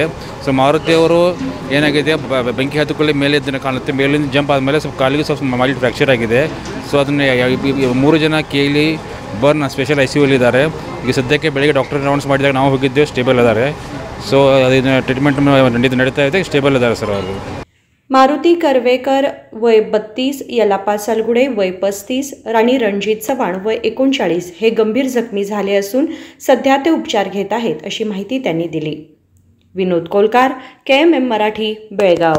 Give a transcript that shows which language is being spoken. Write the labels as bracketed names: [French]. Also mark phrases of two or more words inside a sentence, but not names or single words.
[Kannada] ಸೊ ಮಾರುತಿ ಅವರು ಏನಾಗಿದೆ, ಬೆಂಕಿ ಹತ್ತಿಕೊಳ್ಳಿ ಮೇಲೆ ಇದ್ದನ್ನು ಕಾಣುತ್ತೆ, ಮೇಲಿಂದ ಜಂಪ್ ಆದಮೇಲೆ ಸ್ವಲ್ಪ ಕಾಲಿಗೆ ಸ್ವಲ್ಪ [English] mild fracture [Kannada] ಆಗಿದೆ. ಸೊ ಅದನ್ನು 3 ಜನ KLE [English] burn special [Kannada] ICUಲಿದ್ದಾರೆ. ಈಗ ಸದ್ಯಕ್ಕೆ ಬೆಳಿಗ್ಗೆ [English] doctor rounds [Kannada] ಮಾಡಿದಾಗ ನಾವು ಹೋಗಿದ್ದೇವೆ, ಸ್ಟೇಬಲ್ ಇದ್ದಾರೆ. ಸೊ ಅದನ್ನು ಟ್ರೀಟ್ಮೆಂಟ್ ನಡೀತಾ ಇದೆ, स्टेबल ಇದ್ದಾರೆ ಸರ್ ಅವರು. [Marathi] मारुती करवेकर वय 32, यल्लाप्पा सालगुडे वय 35, राणी रणजित चव्हाण वय 39 हे गंभीर जखमी झाले असून सध्या ते उपचार घेत आहेत अशी माहिती त्यांनी दिली. विनोद कोलकार, KMM मराठी, बेळगाव.